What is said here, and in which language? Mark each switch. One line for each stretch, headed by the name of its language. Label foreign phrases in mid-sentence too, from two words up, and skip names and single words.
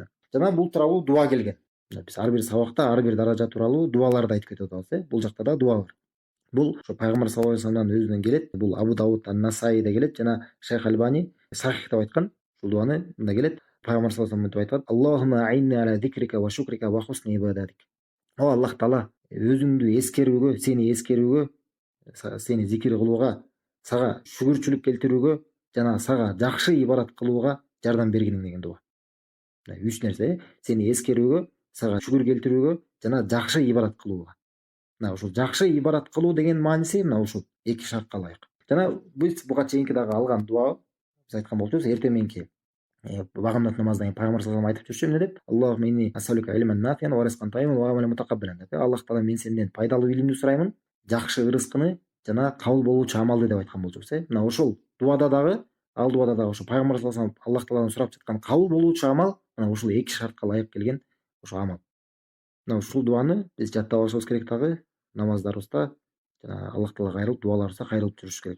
Kyrgyz: Жана бул тууралуу дуа келген. Биз ар бир сабакта ар бир даража тууралуу дуаларды айтып кетип атабыз. Бул жакта да дуа бар. Бул ошо Пайгамбар
Arabic: صلى الله عليه وسلم
Kyrgyz: өзүнөн келет. Бул Абу Дауд ан-Насаиде келет жана Шейх Альбани сахих деп айткан. Ушул дуаны мында келет. Пайгамбар
Arabic: صلى الله عليه وسلم
Kyrgyz: айтат:
Arabic: "اللهم أعني على ذكرك وشكرك وحسن عبادتك".
Kyrgyz: О Аллах Таала, өзүңдү эскерүүгө, сени зикир кылууга, сага шүгүрчүлүк келтирүүгө жана сага жакшы ибадат кылууга жардам бергиниң деген дуа. 3 нерсе: сени эскерүүгө, сага шүгүр келтирүүгө жана жакшы ибадат кылууга. Мына ушул жакшы ибадат кылуу деген мааниси мына ушул эки шартка ылайык. Жана биз буга чейинки дагы алган дуа биз айткан болчубуз, эртең мененки багымдат намаздан кийин пайгамбар
Arabic: صلى الله عليه
Kyrgyz: айтып жүрчү эмне деп?
Arabic: اللهم إني أسألك علما نافعا ورزقا طيبا وعملا متقبلا деп.
Kyrgyz: Аллах таала мен сенден пайдалуу илимди сураймын, жакшы ырыскыны жана кабыл болуучу амалды деп айткан болчубуз. Мына ошол дуада дагы, ал дуада дагы ошо пайгамбар
Arabic: صلى الله عليه وسلم
Kyrgyz: Аллах тааладан сурап жаткан кабыл болуучу амал мына ушул эки шартка ылайык келген ошо амал. Мына ушул дуаны биз жаттап алышыбыз керек дагы намаздарыбызда, жана Аллах таалага кайрылып дуаларыбызда кайрылып жүрүшүбүз керек.